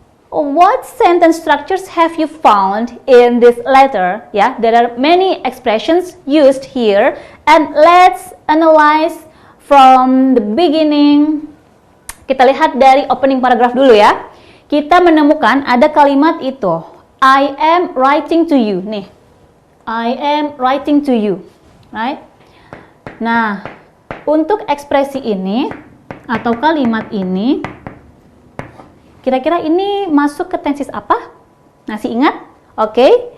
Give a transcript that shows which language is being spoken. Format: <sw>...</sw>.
<en>What sentence structures have you found in this letter? Yeah, there are many expressions used here, and let's analyze from the beginning.</en> <id>Kita lihat dari opening paragraph dulu ya. Kita menemukan ada kalimat itu,</id> <en>I am writing to you. Nih, I am writing to you, right?</en> <id>Nah, untuk ekspresi ini atau kalimat ini, kira-kira ini masuk ke tenses apa? Masih ingat? Oke.</id>